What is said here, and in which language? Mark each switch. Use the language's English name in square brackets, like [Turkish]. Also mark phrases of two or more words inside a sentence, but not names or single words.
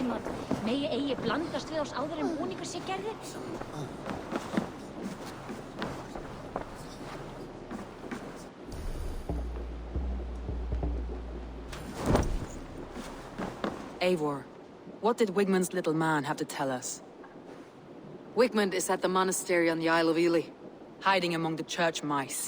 [Icelandic] Megi eigi blandast við oss áður en búningur sé gerður? [English] Eivor, what did Wigmund's little man have to tell us? Wigmund is at the monastery on the Isle of Ely, hiding among the church mice.